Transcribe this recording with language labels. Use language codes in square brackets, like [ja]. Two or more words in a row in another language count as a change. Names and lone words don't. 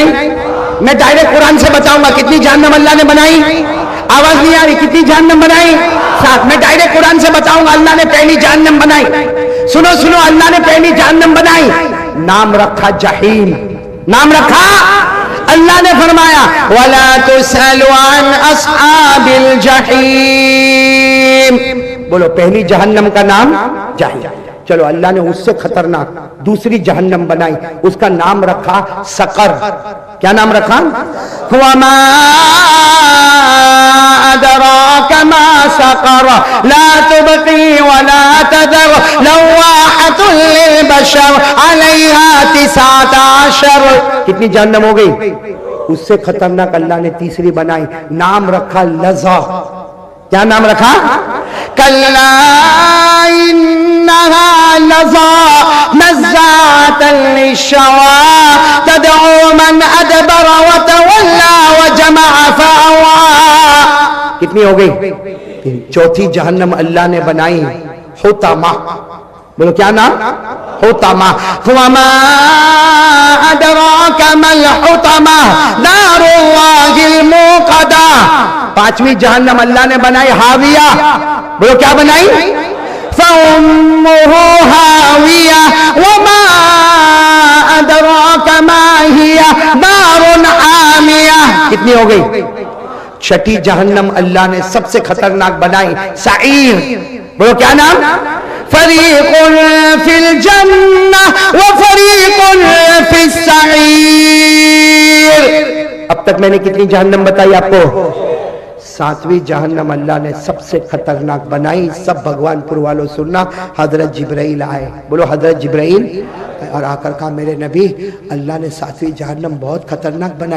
[hi] मैं डायरेक्ट कुरान से बताऊंगा कितनी जहन्नम अल्लाह ने बनाई। आवाज नहीं आ रही? कितनी जहन्नम बनाई? साथ में डायरेक्ट कुरान से बताऊंगा। अल्लाह ने पहली जहन्नम बनाई, सुनो सुनो, अल्लाह ने पहली जहन्नम बनाई, नाम रखा जहीम। नाम रखा, अल्लाह ने फरमाया [ar] ولا تسأل عن أصحاب الجحيم. [hi] बोलो पहली जहन्नम का नाम जहीम। चलो अल्लाह ने उससे खतरनाक दूसरी जहन्नम बनाई, उसका नाम रखा सकर। क्या नाम रखा? [ar] وما أدراك ما سقر لا تبقي ولا تذر لواحة للبشر عليها 19. [hi] कितनी जहन्नम हो गई? उससे खतरनाक अल्लाह ने तीसरी बनाई, नाम रखा लज़ा। क्या नाम रखा? [ar] كلا إنها لظى نزاعة للشوى تدعو من أدبر وتولى وجمع فأوعى. [hi] कितनी हो गई? चौथी जहन्नम अल्लाह ने बनाई हुतामा। बोलो क्या नाम? हुतामा। [ar] وما أدراك ما الحطمة نار الله الموقدة. [hi] पांचवी जहन्नम अल्लाह ने बनाई हाविया। बोलो क्या बनाई? [ar] فأمه هاوية وما أدراك ما هيه نار حامية. [hi] कितनी हो गई? छठी जहन्नम अल्लाह ने सबसे खतरनाक बनाई सईर। बोलो क्या नाम? [ar] فريق في الجنة وفريق في السعير. [hi] अब तक मैंने कितनी जहन्नम बताई आपको? 7वीं जहन्नम अल्लाह ने सबसे खतरनाक बनाई। सब भगवानपुर वालों सुनना, हजरत जिब्राइल आए। बोलो हजरत जिब्राइल, और आकर कहा मेरे नबी अल्लाह ने 7वीं जहन्नम बहुत खतरनाक बनाई।